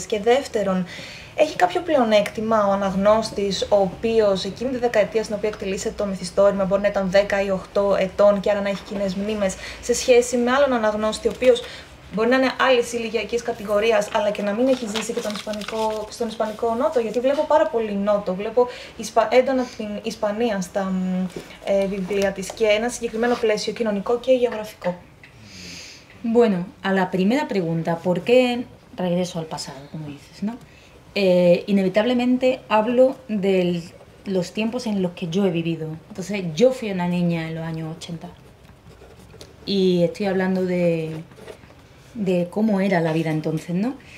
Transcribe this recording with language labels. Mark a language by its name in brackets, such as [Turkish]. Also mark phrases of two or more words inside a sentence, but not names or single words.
[Greek] Και δεύτερον, έχει κάποιο πλεονέκτημα ο αναγνώστης, ο οποίος εκείνη τη δεκαετία στην οποία εκτελήσεται το μυθιστόρημα μπορεί να ήταν 10 ή 8 ετών και άρα να έχει κοινές μνήμες, σε σχέση με άλλον αναγνώστη, ο οποίος μπορεί να είναι άλλη ηλικιακή κατηγορία, αλλά και να μην έχει ζήσει και στον Ισπανικό Νότο. Γιατί βλέπω πάρα πολύ Νότο. Βλέπω έντονα την Ισπανία στα βιβλία της και ένα συγκεκριμένο πλαίσιο κοινωνικό και γεωγραφικό. [Spanish] Bueno, a la primera pregunta, ¿por qué regreso al pasado, como dices, ¿no? Inevitablemente hablo de los tiempos en los que yo he vivido. Entonces, yo fui una niña en los años 80 y estoy hablando de cómo era la vida entonces, ¿no?